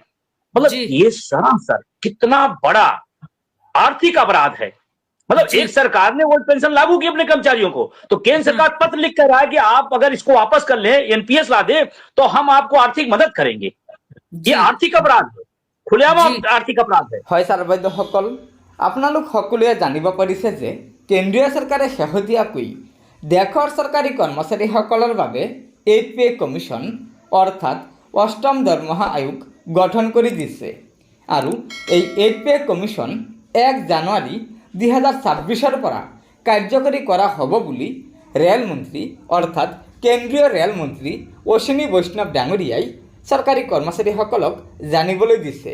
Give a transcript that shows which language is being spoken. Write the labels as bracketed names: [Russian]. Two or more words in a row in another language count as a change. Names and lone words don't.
[Hindi] मतलब ये सरासर कितना बड़ा आर्थिक अपराध है। मतलब एक सरकार ने [English] old pension [Hindi] लागू की अपने कर्मचारियों को, तो केंद्र सरकार पत्र लिख कर रहा है कि आप अगर इसको वापस कर लें, एनपीएस ला दें तो हम आपको आर्थिक मदद करेंगे। ये आर्थिक अपराध है, खुलेआम आर्थिक अपराध है। [Assamese] হয় ছাৰ বাইদেউসকল, আপোনালোক সকলোৱে জানিব পাৰিছে যে কেন্দ্ৰীয় চৰকাৰে শেহতীয়াকৈ দেশৰ চৰকাৰী কৰ্মচাৰীসকলৰ বাবে 8 [English] pay commission [Assamese] অৰ্থাৎ 8ম দৰমহা আয়োগ গঠন কৰি দিছে। আৰু এই 8 [English] pay commission [Assamese] 1 জানুৱাৰী 2026 পৰা কাৰ্যকৰী কৰা হ'ব বুলি ৰেলমন্ত্ৰী অৰ্থাৎ কেন্দ্ৰীয় ৰেলমন্ত্ৰী অশ্বিনী বৈষ্ণৱ ডাঙৰীয়াই চৰকাৰী কৰ্মচাৰীসকলক জানিবলৈ দিছে।